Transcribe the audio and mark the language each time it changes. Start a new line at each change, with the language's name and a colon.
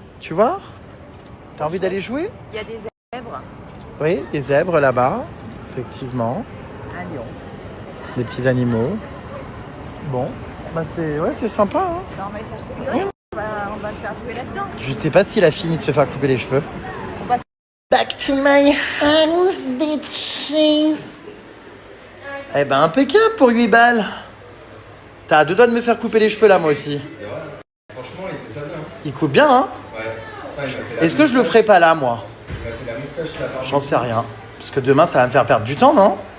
French: Tu vois? T'as envie d'aller jouer? Il y a des zèbres. Oui, des zèbres là-bas, effectivement. Un lion. Des petits animaux. Bon, bah c'est sympa. Hein. Non, mais ça c'est bien. On va le faire jouer là-dedans. Je sais pas s'il a fini de se faire couper les cheveux.
English: Back to my house, bitches.
French: Eh ben impeccable pour 8 balles. T'as 2 doigts de me faire couper les cheveux là, moi aussi. Il coupe bien, hein? Est-ce que je le ferai pas là, moi? J'en sais rien. Parce que demain, ça va me faire perdre du temps, non?